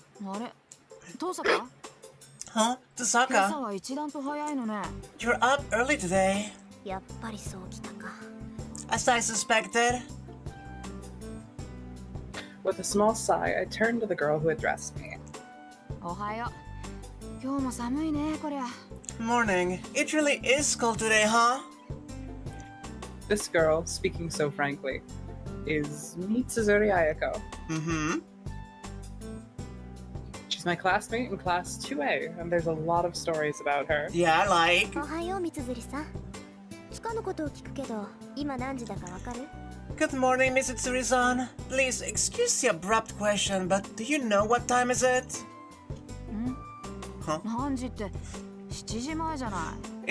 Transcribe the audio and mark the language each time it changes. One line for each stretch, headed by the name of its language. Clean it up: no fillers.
Japanese: あれ遠坂
English: Huh?
Japanese: 今
English: Tosaka,
Japanese: 朝は一段と早いのね
English: you're up early today.
Japanese: やっぱりそうきたか。
English: As I suspected. With a small sigh, I turned to the girl who addressed me.
Japanese: おはよう今日も寒いねこりゃ
English: Morning. It really is cold today, huh? This girl, speaking so frankly, is Mitsuzuri Ayako. Mm-hmm. She's my classmate in class 2A, and there's a lot of stories about her. Yeah, like...
Japanese: おはよう、みつづりさん。つかのことを聞くけど、今何時だかわかる？
English: Good morning, Miss Itsuri-san. Please, excuse the abrupt question, but do you know what time is it?
Japanese: 何時って7時前じゃない